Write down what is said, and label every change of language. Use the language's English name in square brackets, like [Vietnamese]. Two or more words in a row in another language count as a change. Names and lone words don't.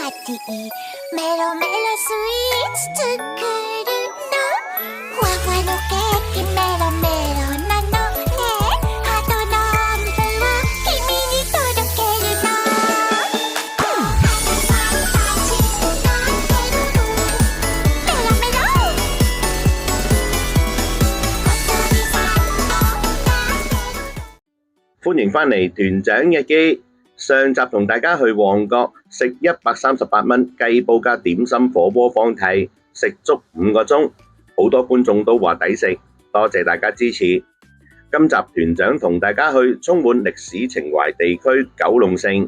[Japanese] ティメロメロスイーツ作るのふわふわのケーキメロメロなのねハートの温度を君に届けるのハトさんたち待ってるのメロメロ小鳥さんも待ってるの。 [Cantonese] 歡迎返嚟團長日記。上集同大家去旺角食138蚊雞煲加點心火鍋放題，食足5個鐘，好多觀眾都話抵食，多謝大家支持。今集團長同大家去充滿歷史情懷地區九龍城。